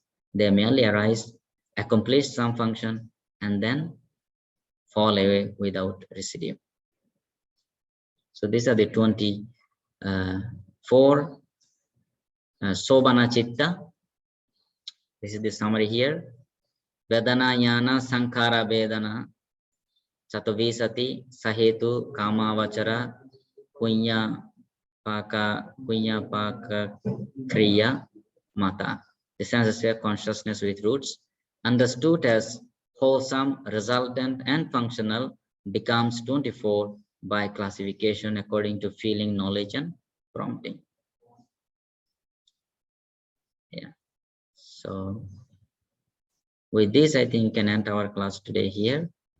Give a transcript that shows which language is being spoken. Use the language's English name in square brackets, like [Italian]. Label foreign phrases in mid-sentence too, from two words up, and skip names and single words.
[English] They merely arise, accomplish some function, and then fall away without residue. So these are the 24 [Pali] Sobana Chitta. [English] This is the summary here. [Pali] Vedana Yana Sankara Vedana Chatavisati Sahetu Kamavachara Punya Paka Kriya Mata. [English] The sense sphere consciousness with roots, understood as wholesome, resultant, and functional, becomes 24 by classification according to feeling, knowledge, and prompting. Yeah. So with this, I think we can end our class today here.